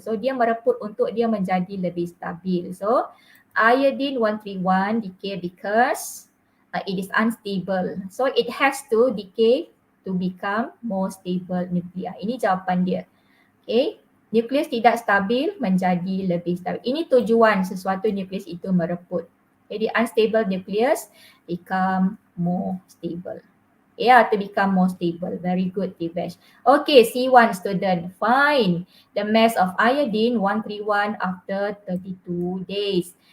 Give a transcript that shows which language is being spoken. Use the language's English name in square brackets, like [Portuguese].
[Malay] So dia mereput untuk dia menjadi lebih stabil. [English] So iodine 131 decay because it is unstable. So it has to decay to become more stable nuclei. [Malay] Ini jawapan dia. Okay. Nukleus tidak stabil menjadi lebih stabil. Ini tujuan sesuatu nukleus itu mereput. [English] Jadi unstable nucleus become more stable. To become more stable. Very good, Tivesh. Okay, C1 student. Find the mass of iodine 131 after 32 days.